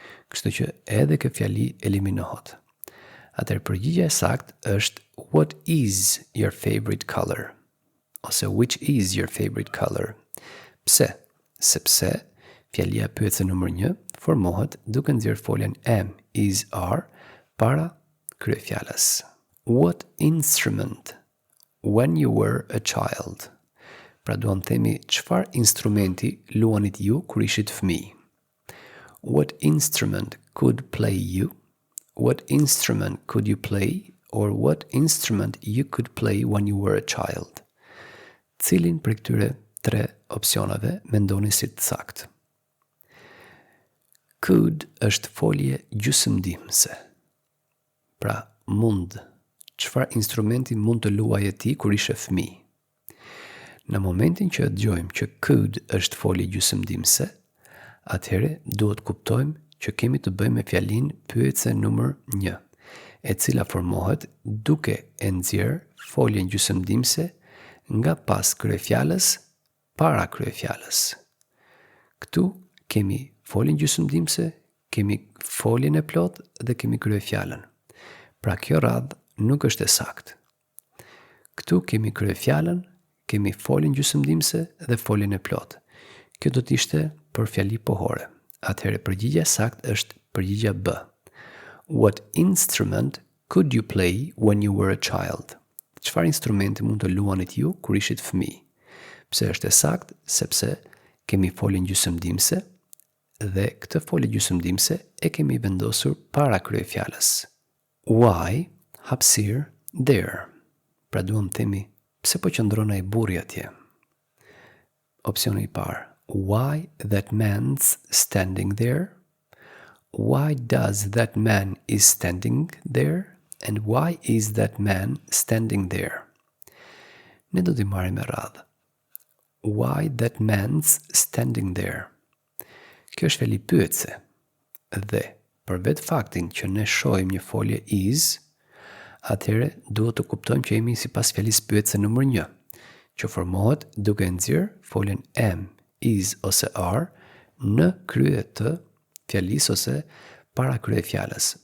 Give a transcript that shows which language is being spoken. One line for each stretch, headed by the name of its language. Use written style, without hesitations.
Albanian: Kështu që edhe kjo fjali eliminohet. Atëherë përgjigjja e saktë është
English: what is your favorite color?
Albanian: Ose
English: which is your favorite color?
Albanian: Pse? sepse fjalia pyetëse numër 1 formohet duke nxjerrë foljen am, is, are para kryefjalës.
English: What instrument when you were a child?
Albanian: Pra duam themi çfarë instrumenti luanit ju kur ishit fëmijë.
English: What instrument could play you? What instrument could you play? Or what instrument you could play when you were a child?
Albanian: Cilin për këtyre 3 opsioneve mendoni si të saktë? Could është folje gjysmëdimëse. Pra mund, çfarë instrumenti mund të luaje ti kur ishe fëmijë? Në momentin që dëgjojmë që could është folje gjysmëdimëse, atëherë duhet kuptojmë që kemi të bëjmë me fjalinë pyetëse numër 1, e cila formohet duke e nxjerrë foljen gjysmëdimëse nga pas kryefjalës para kryefjalës. Këtu kemi foljen gjysmëdimëse, kemi foljen e plotë dhe kemi kryefjalën. Pra kjo radhë nuk është e saktë. Këtu kemi kryefjalën, kemi foljen gjysmëdimëse dhe foljen e plotë. Kjo do të ishte për fjali pohore. Atëherë përgjigjja saktë është përgjigjja B.
English: What instrument could you play when you were a child?
Albanian: Çfarë instrumenti mund të luanit ju kur ishit fëmijë? Pse është e saktë? Sepse kemi foljen gjysmëdimëse dhe këtë folje gjysmëdimëse e kemi vendosur para kryefjalës. Why hapësirë there? Pra duam themi pse po qëndron ai burri atje? Opsioni i parë.
English: Why that man's standing there? Why does that man is standing there? And why is that man standing there?
Albanian: Ne do t'i marrim me radhë.
English: Why that man's standing there?
Albanian: Kjo është fjali pyetëse. Dhe për vetë faktin që ne shohim një folje is, atëherë duhet të kuptojmë që jemi sipas fjalisë pyetëse numër 1, që formohet duke nxjerrë foljen am, is ose are në krye të fjalisë ose para kryefjalës.